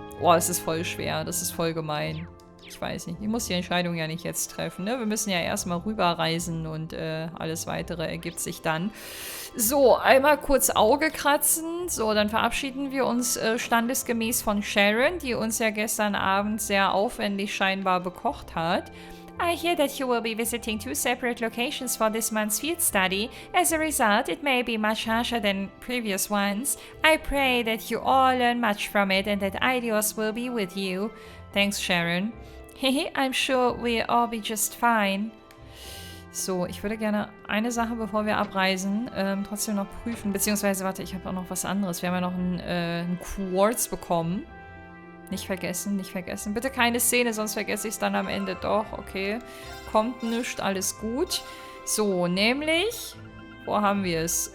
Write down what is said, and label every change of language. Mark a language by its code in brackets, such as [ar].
[de] Oh, es ist voll schwer. Das ist voll gemein. Ich weiß nicht. Ich muss die Entscheidung ja nicht jetzt treffen, ne? Wir müssen ja erstmal rüberreisen und alles Weitere ergibt sich dann. So, einmal kurz Auge kratzen. So, dann verabschieden wir uns standesgemäß von Sharon, die uns ja gestern Abend sehr aufwendig scheinbar bekocht hat. [en] I hear that you will be visiting 2 separate locations for this month's field study. As a result, it may be much harsher than previous ones. I pray that you all learn much from it and that Eidos will be with you. Thanks, Sharon. Hehe, I'm sure we'll all be just fine. [de] So, ich würde gerne eine Sache, bevor wir abreisen, trotzdem noch prüfen. Beziehungsweise, warte, ich habe auch noch was anderes. Wir haben ja noch einen Quartz bekommen. Nicht vergessen, nicht vergessen. Bitte keine Szene, sonst vergesse ich es dann am Ende doch. Okay, kommt nichts, alles gut. So, nämlich, wo haben wir es?